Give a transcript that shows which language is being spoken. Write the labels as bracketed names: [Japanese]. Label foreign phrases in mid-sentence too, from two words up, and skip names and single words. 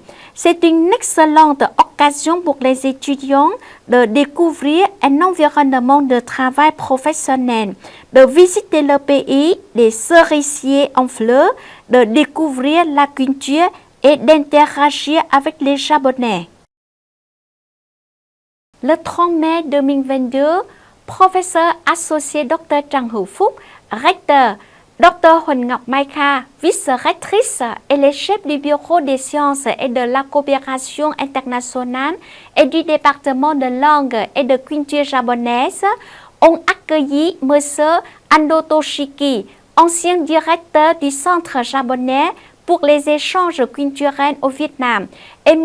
[French] C'est une excellente occasion pour les étudiants de découvrir un environnement de travail professionnel, de visiter le pays des cerisiers en fleurs, de découvrir la culture et d'interagir avec les Japonais. Le 30 mai 2022, professeur associé Dr Trần Hữu Phúc, recteur, Dr Huỳnh Ngọc Mai Kha, vice-rectrice et les chefs du Bureau des sciences et de la coopération internationale et du département de langue et de culture japonaise ont accueilli M. Ando Toshiki, ancien directeur du Centre japonais pour les échanges culturels au Vietnam, et M.